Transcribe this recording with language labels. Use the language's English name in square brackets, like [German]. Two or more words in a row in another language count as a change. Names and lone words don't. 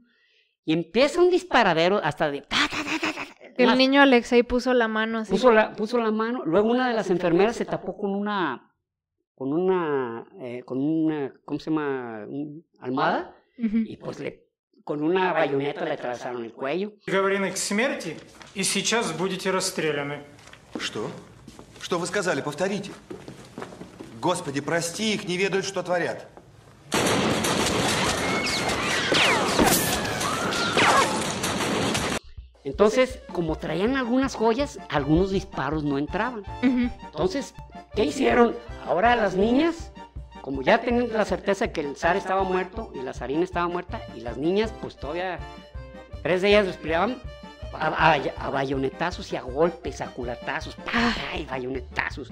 [Spanish] Y empieza un disparadero hasta de... El niño Alexei puso la mano así. Puso la mano, luego una de las enfermeras se tapó con una, ¿cómo se llama? Almohada, Ujú. y pues con una bayoneta le atravesaron el cuello. [Russian] Приговорены к смерти и сейчас будете расстреляны. Что? Что вы сказали? Повторите. Господи, прости их, не ведают, что творят. [Spanish] Entonces, como traían algunas joyas, algunos disparos no entraban. Ujú. Entonces, ¿qué hicieron? Ahora las niñas, como ya tenían la certeza de que el zar estaba muerto y la zarina estaba muerta, y las niñas, pues todavía, 3 de ellas les peleaban a bayonetazos y a golpes, a culatazos, y bayonetazos.